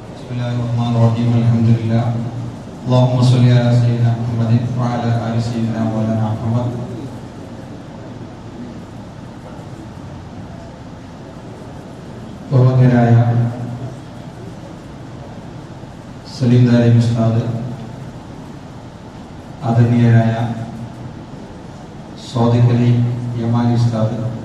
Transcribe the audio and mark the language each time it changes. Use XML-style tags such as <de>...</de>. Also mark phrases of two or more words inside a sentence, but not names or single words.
<ar>بسم الله الرحمن الرحيم. Alhamdulillah. اللهم صل على سيدنا محمد وعلى آل سيدنا مولانا محمد.</ar> <ml>ബഹുമാന്യരായ സലീം ദാരി ഉസ്താദ്, ആദരണീയരായ സ്വാദിഖ് അലി യമാനി ഉസ്താദ്,</ml>